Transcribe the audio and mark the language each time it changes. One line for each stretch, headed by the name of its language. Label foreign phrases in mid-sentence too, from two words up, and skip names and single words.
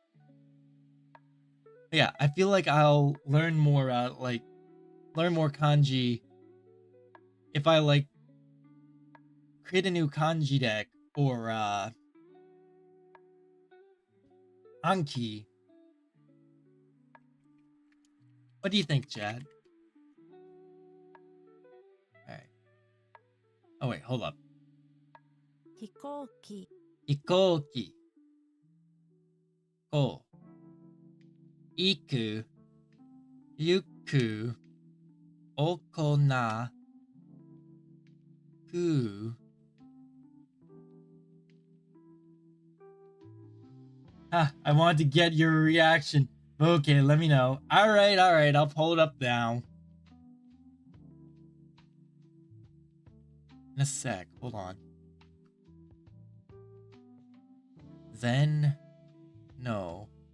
English: But yeah, I feel like I'll learn more, learn more kanji if I, like, create a new kanji deck or, Anki. What do you think, Chad? Alright. Oh wait, hold up.
Japanese: Hikoki. Hikoki. Ko. Iku. Yuku. Okona. Ku.
English: I wanted to get your reaction. Okay, let me know. Alright, I'll pull it up now. In a sec, hold on. Then, no.